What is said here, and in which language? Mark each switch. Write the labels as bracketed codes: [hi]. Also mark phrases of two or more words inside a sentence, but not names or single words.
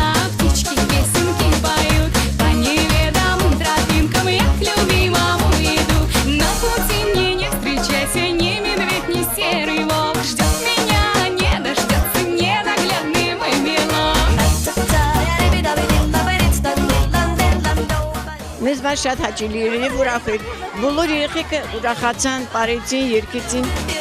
[ru] птички песенки поют, по неведомым тропинкам я к любимому иду. На пути мне не встречайся, ни медведь, ни серый волк, ждет меня, не дождется ненаглядный мой милок. [hy] Մեզ վար շատ հաճելի էր և ուրախ էր, բոլոր երեխեքը ուրախացան, պարեցին, երգեցին։